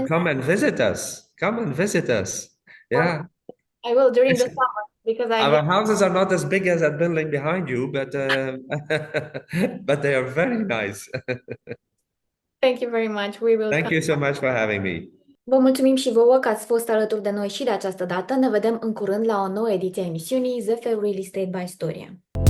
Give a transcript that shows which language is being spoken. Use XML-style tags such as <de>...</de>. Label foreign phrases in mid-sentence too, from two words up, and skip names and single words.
<en>and come and visit us. Come and visit us. Yeah. I will during the summer, because I Our get. houses are not as big as that building behind you, but but they are very nice. Thank you very much. We will Thank come. you so much for having me.</en> <ro>Vă mulțumim și vouă că ați fost alături de noi și de această dată. Ne vedem în curând la o nouă ediție a emisiunii ZF Real Estate by Storia.</ro>